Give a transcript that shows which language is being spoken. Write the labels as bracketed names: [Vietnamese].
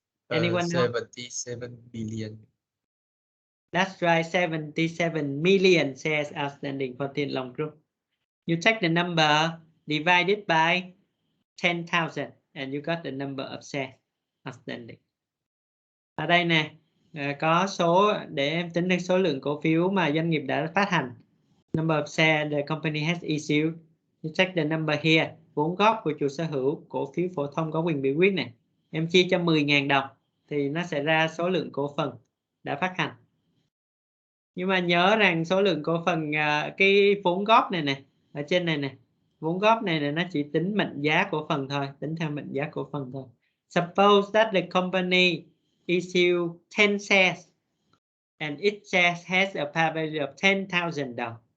[English] Anyone know? 77 billion. That's right, 77 million shares outstanding for Thiên Long Group. You take the number divided by 10,000 and you got the number of shares outstanding. [Vietnamese] Ở đây nè, có số để em tính được số lượng cổ phiếu mà doanh nghiệp đã phát hành. [English] Number of shares the company has issued. You check the number here. [Vietnamese] Vốn góp của chủ sở hữu, cổ phiếu phổ thông có quyền biểu quyết này. Em chia cho 10.000 đồng thì nó sẽ ra số lượng cổ phần đã phát hành. Nhưng mà nhớ rằng số lượng cổ phần, cái vốn góp này nè, ở trên này nè, vốn góp này nè, nó chỉ tính mệnh giá cổ phần thôi, tính theo mệnh giá cổ phần thôi. [English] Suppose that the company issue 10 shares and each share has a par value of 10,000 đồng.